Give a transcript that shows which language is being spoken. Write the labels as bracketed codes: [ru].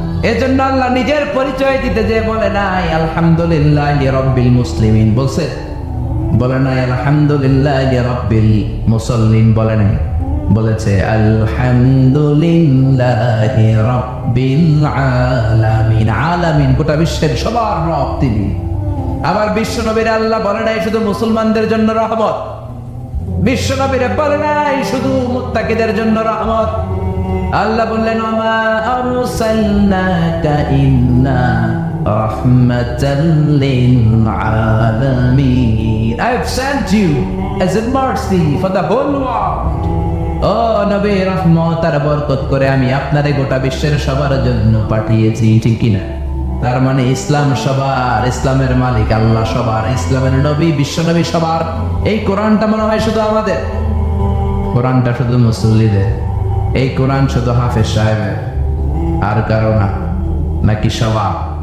[bn] এজন্য আল্লাহ নিজের পরিচয় দিতে যে বলে নাই [ar] আলহামদুলিল্লাহি রাব্বিল মুসলিমিন, [bn] বলে নাই [ar] আলহামদুলিল্লাহি রাব্বিল মুসাল্লিন, [bn] বলে নাই, বলেছে [ar] আলহামদুলিল্লাহি রাব্বিল আলামিন। [bn] আলামিন গোটা বিশ্বের সবার রব তিনি। আবার বিশ্বনবীর আল্লাহ বলে নাই শুধু মুসলমানদের জন্য রহমত, বিশ্বনবীর বলে নাই শুধু মুত্তাকিদের জন্য রহমত। আল্লাহ বললেন, [ar] ওমা আরসালনাকা ইল্লা রাহমাতাল লিল আলামিন, [en] I have sent you as a mercy for the whole world. [bn] ও নবী, রহমত আর বরকত করে আমি আপনারে গোটা বিশ্বের সবার জন্য পাঠিয়েছি, ঠিক কিনা? তার মানে ইসলাম সবার, ইসলামের মালিক আল্লাহ সবার, ইসলামের নবী বিশ্বনবী সবার। এই কোরআনটা মনে হয় শুধু আমাদের, কোরআনটা শুধু মুসল্লিদের, এই কোরআন শুধু হাফেজ সাহেবের, আর কারো না, নাকি সবার?